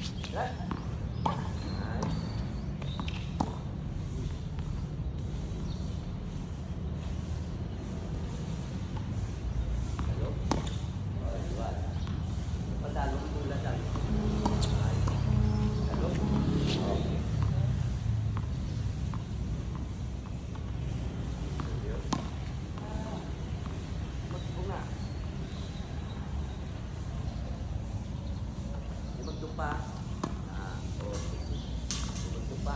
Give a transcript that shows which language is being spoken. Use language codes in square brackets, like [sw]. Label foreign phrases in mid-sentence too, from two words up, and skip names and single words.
[en] Right? Nice. Hello? [war] Oh, liwat. Padalong pula dali. [en] Nice. Hello? Okay. Ayun. [war] Magbunga. Di magdupa. Okay. Di magdupa.